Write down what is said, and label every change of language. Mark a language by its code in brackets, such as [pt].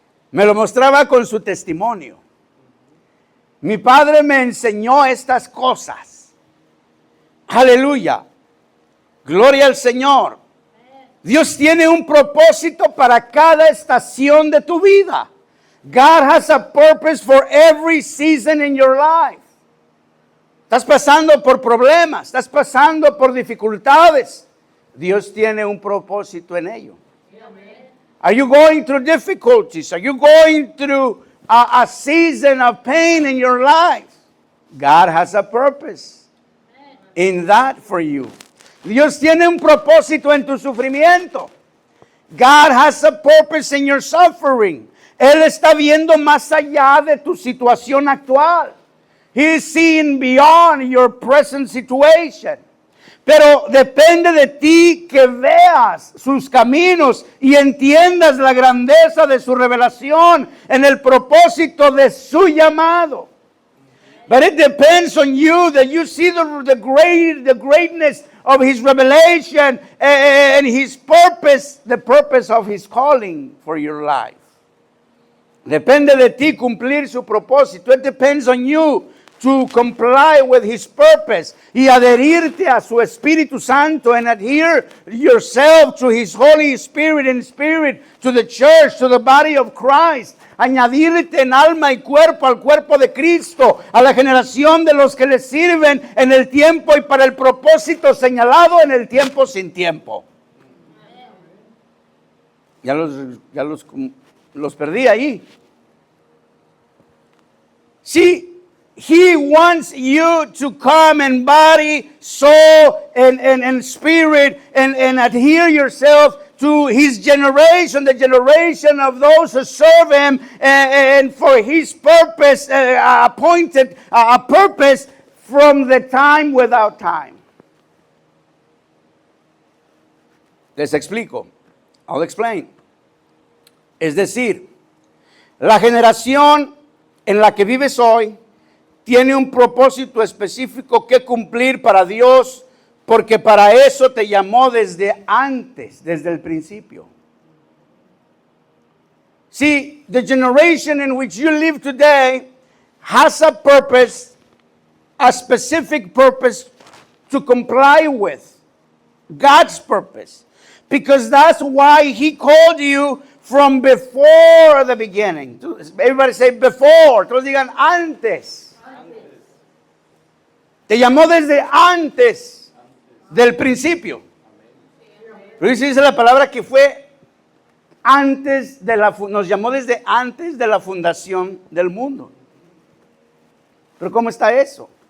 [es] Me lo mostraba con su testimonio. Mi padre me enseñó estas cosas. Aleluya. Gloria al Señor. Dios tiene un propósito para cada estación de tu vida. [en] God has a purpose for every season in your life. [es] Estás pasando por problemas, estás pasando por dificultades. Dios tiene un propósito en ello. [en] Are you going through difficulties? Are you going through a season of pain in your life? God has a purpose in that for you. [es] Dios tiene un propósito en tu sufrimiento. [en] God has a purpose in your suffering. [es] Él está viendo más allá de tu situación actual. [en] He is seeing beyond your present situation. [es] Pero depende de ti que veas sus caminos y entiendas la grandeza de su revelación en el propósito de su llamado. [en] But it depends on you that you see the greatness of his revelation and his purpose, the purpose of his calling for your life. [es] Depende de ti cumplir su propósito. [en] It depends on you to comply with his purpose [es] y adherirte a su Espíritu Santo [en] and adhere yourself to his Holy Spirit and Spirit, to the church, to the body of Christ. [es] Añadirte en alma y cuerpo al cuerpo de Cristo, a la generación de los que le sirven en el tiempo y para el propósito señalado en el tiempo sin tiempo. Ya los perdí ahí. Sí. [en] He wants you to come in body, soul, and spirit, and adhere yourself to his generation, the generation of those who serve him, and for his purpose, appointed a purpose from the time without time. [es] Les explico. [en] I'll explain. [es] Es decir, la generación en la que vives hoy tiene un propósito específico que cumplir para Dios, porque para eso te llamó desde antes, desde el principio. [en] See, the generation in which you live today has a purpose, a specific purpose to comply with. God's purpose. Because that's why He called you from before the beginning. Everybody say before. [es] Todos digan antes. Te llamó desde antes del principio. Pero dice la palabra que fue antes de nos llamó desde antes de la fundación del mundo. Pero ¿cómo está eso?